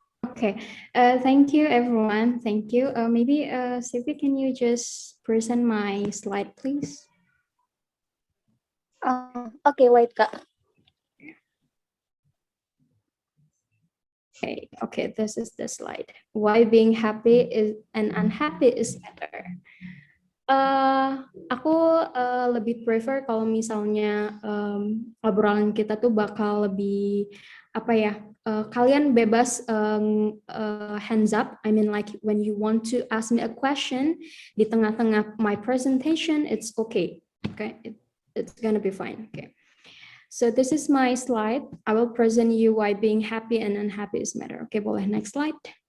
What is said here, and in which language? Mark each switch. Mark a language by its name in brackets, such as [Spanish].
[English] Okay, thank you everyone. Thank you. Maybe Sephia, can you just present my slide, please? Okay, wait Kak. Okay, this is the slide. Why being happy and unhappy is better. [Indonesian] Aku lebih prefer kalau misalnya obrolan kita tuh bakal lebih apa ya? Kalian bebas [English] hands up. I mean, like when you want to ask me a question [Indonesian] di tengah-tengah [English] my presentation, it's okay. Okay, it's gonna be fine. Okay. So this is my slide. I will present you why being happy and unhappy is matter. Okay, boleh next slide.